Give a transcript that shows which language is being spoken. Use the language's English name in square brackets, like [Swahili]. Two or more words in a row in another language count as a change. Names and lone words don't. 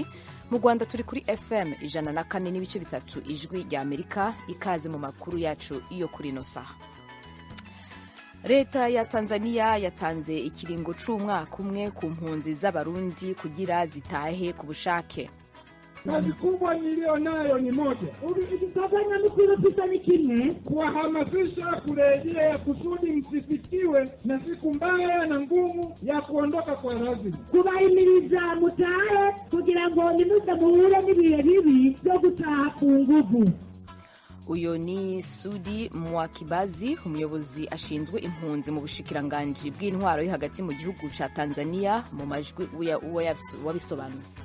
[Rundi] Mu Rwanda turi kuri FM 104 n'ibice bitatu ijwi rya Amerika. Ikaze mu makuru yacu iyo kuri no saha. Leta ya Tanzania yatanze ikiringo c'umwaka umwe ku mpunzi z'abarundi kugira zitahe ku bushake. [Swahili] Kazi kubwa nilionayo ni moja. Ukitafanya mkilo ni kimwe, kuwahamasisha kurejea kusudi msifikiwe na siku mbaya na ngumu ya kuondoka kwa lazima. [Rundi] Kubahimiriza mutahe kugira ngo nimuze muhure n'ibihe bibi byo gutaha ku nguvu. Uyo ni Sudi Mwakibazi, umuyobozi ashinzwe impunzi mu bushikiranganji bw'intwaro yo hagati mu gihugu ca Tanzania, mu majwi wabisobanuye.